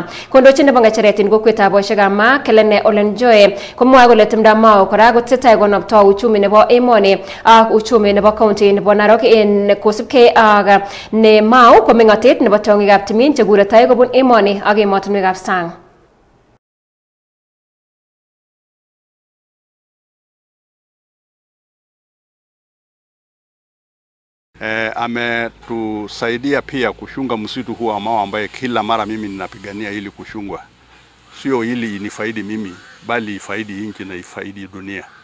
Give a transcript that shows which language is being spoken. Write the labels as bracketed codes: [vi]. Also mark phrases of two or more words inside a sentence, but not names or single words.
[kln] Kondochin nebo ng'echeret en kokwetab boisiekab Ma Kelene Olenjoe komwae kole timdo Mao kora kotesetai konopto uchumi nebo emoni ak uchumi nebo county nebo Narok en kosubkei ak ne Mao ko meng'otet nebo tiong'ikab timin chekure tai kobun emoni ak emotinwekab sang. [sw] Ametusaidia pia kushunga msitu huu wa Mao ambaye kila mara mimi ninapigania ili kushungwa. Sio ili inifaidi mimi, bali ifaidi nchi na ifaidi dunia.